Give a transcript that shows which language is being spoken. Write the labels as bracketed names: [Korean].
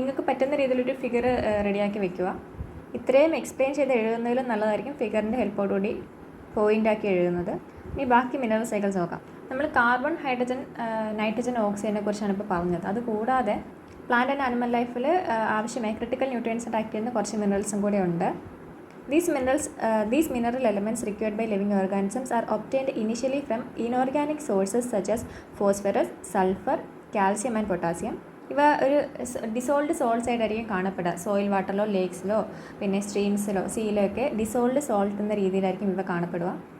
[Malayalam] നിങ്ങൾക്ക് പറ്റുന്ന രീതിയിലൊരു ഫിഗർ റെഡിയാക്കി വെക്കുക. ഇത്രയും എക്സ്പ്ലെയിൻ ചെയ്ത് എഴുതുന്നതിലും നല്ലതായിരിക്കും ഫിഗറിൻ്റെ ഹെൽപ്പോടുകൂടി പോയിൻ്റാക്കി എഴുതുന്നത്. ഇനി ബാക്കി മിനറൽ സൈക്കിൾസ് നോക്കാം. നമ്മൾ കാർബൺ, ഹൈഡ്രജൻ, നൈട്രജൻ, ഓക്സിജനെ കുറിച്ചാണ് ഇപ്പോൾ പറഞ്ഞത്. അതുകൂടാതെ പ്ലാന്റ് ആൻഡ് ആനിമൽ ലൈഫിൽ ആവശ്യമായ ക്രിട്ടിക്കൽ ന്യൂട്രിയൻസ് ആയിട്ട് ആക്ട് ചെയ്യുന്ന കുറച്ച് മിനറൽസും കൂടെ ഉണ്ട്. [English] These mineral elements required by living organisms are obtained initially from inorganic sources such as phosphorus, sulfur, calcium and potassium. [Malayalam] ഇവ ഒരു ഡിസോൾഡ് സോൾട്ട്സ് ആയിട്ടായിരിക്കും കാണപ്പെടുക. സോയിൽ വാട്ടറിലോ ലേക്സിലോ പിന്നെ സ്ട്രീംസിലോ സീയിലോ ഒക്കെ ഡിസോൾഡ് സോൾട്ട് എന്ന രീതിയിലായിരിക്കും ഇവ കാണപ്പെടുക.